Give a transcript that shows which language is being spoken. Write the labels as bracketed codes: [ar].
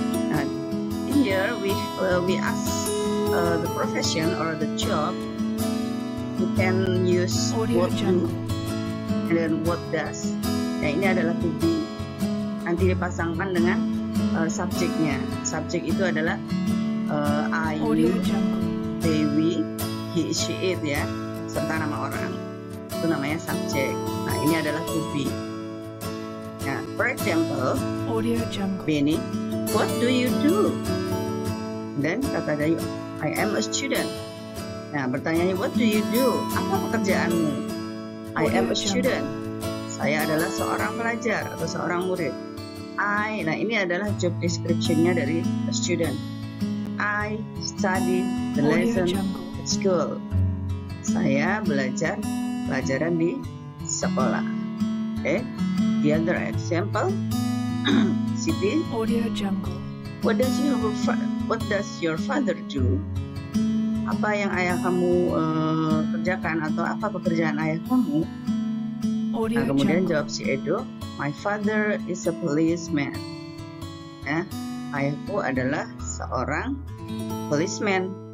[en] Nah, here we ask the profession or the job. You can use what do and then what does. [id] Nah, ini adalah to be. Nanti dipasangkan dengan subjeknya. Subjek itu adalah I, you, they, we, he, she, it, ya, serta nama orang. Itu namanya subjek. Nah, ini adalah to be. [en] Nah, for example, Benny, what do you do? [id] Dan kata Dayu, [en] I am a student. [id] Nah, pertanyaannya, [en] what do you do? [id] Apa pekerjaanmu? [en] I am a student. [id] Saya adalah seorang pelajar atau seorang murid. Nah ini adalah job description-nya dari a student. [en] I study the lesson at school. [id] Saya belajar pelajaran di sekolah. Okay. [en] The other example, Siti. What does your father do? [id] Apa yang ayah kamu kerjakan atau apa pekerjaan ayah kamu? Nah, kemudian jawab si Edo, [en] my father is a policeman. [id] Ya, ayahku adalah seorang policeman.